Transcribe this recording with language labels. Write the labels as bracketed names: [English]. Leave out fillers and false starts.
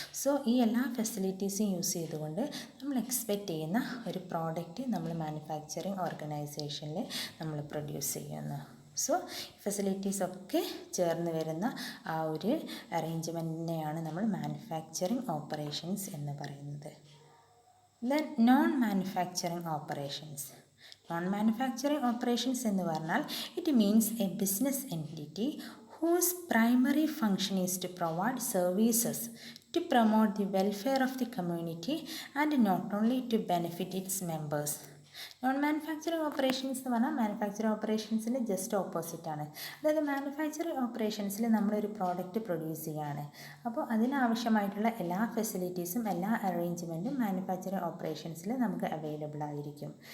[Malayalam] So ഈ എല്ലാ ഫെസിലിറ്റീസും യൂസ് ചെയ്തുകൊണ്ട് നമ്മൾ എക്സ്പെക്റ്റ് ചെയ്യുന്ന ഒരു പ്രോഡക്റ്റ് നമ്മൾ മാനുഫാക്ചറിങ് ഓർഗനൈസേഷനിൽ നമ്മൾ പ്രൊഡ്യൂസ് ചെയ്യുന്നു. സോ ഫെസിലിറ്റീസൊക്കെ ചേർന്ന് വരുന്ന ആ ഒരു അറേഞ്ച്മെൻറ്റിനെയാണ് നമ്മൾ മാനുഫാക്ചറിങ് ഓപ്പറേഷൻസ് എന്ന് പറയുന്നത്. [English] Then non manufacturing operations. Non manufacturing operations [Malayalam] എന്ന് പറഞ്ഞാൽ [English] It means a business entity whose primary function is to provide services to promote the welfare of the community and not only to benefit its members. [Malayalam] Non manufacturing operations എന്ന് പറഞ്ഞാൽ manufacturing ഓപ്പറേഷൻസിൻ്റെ just ഓപ്പോസിറ്റാണ്. അതായത് manufacturing ഓപ്പറേഷൻസിൽ നമ്മളൊരു product produce ചെയ്യുകയാണ്. അപ്പോൾ അതിനാവശ്യമായിട്ടുള്ള എല്ലാ ഫെസിലിറ്റീസും എല്ലാ അറേഞ്ച്മെൻറ്റും മാനുഫാക്ചറിങ് ഓപ്പറേഷൻസിൽ നമുക്ക് അവൈലബിൾ ആയിരിക്കും.